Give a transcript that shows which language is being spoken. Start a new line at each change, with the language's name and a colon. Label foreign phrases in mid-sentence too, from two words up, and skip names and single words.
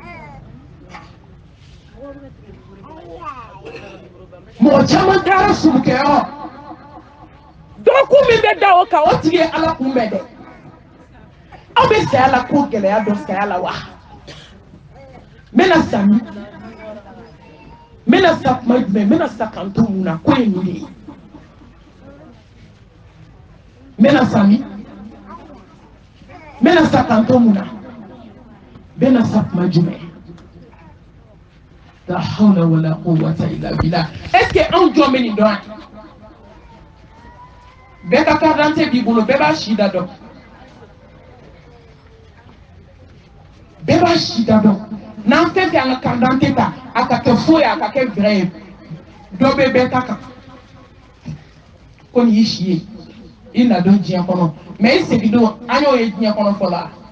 Bambara: mɔgɔ caman taara sugukɛyɔrɔ dɔgɔkun min bɛ da o kan o tigi ye ala kunbɛn dɛ aw bɛ saya la ko gɛlɛya dɔ saya la wa n bɛna sa min n bɛna sa kuma jumɛn n bɛna sa kan to mun na ko ye nin de ye n bɛna sa min n bɛna sa kan to mun na n bɛna sa kuma jumɛn la
Arabic: حول ولا قوة إلا بالله
French: est ce que
Bambara: anw jɔn bɛ nin dɔn yan bɛɛ ka
French: carte d'identité
Bambara: b'i bolo bɛɛ b'a si da dɔn bɛɛ b'a si da dɔn n'an fɛn fɛn an ka
French: carte d'identité
Bambara: ta a ka kɛ faux ye a ka kɛ vrai ye dɔ bɛ bɛɛ ta kan ko nin y'i si ye i na don diɲɛ kɔnɔ mais i segin don an y'o ye diɲɛ kɔnɔ fɔlɔ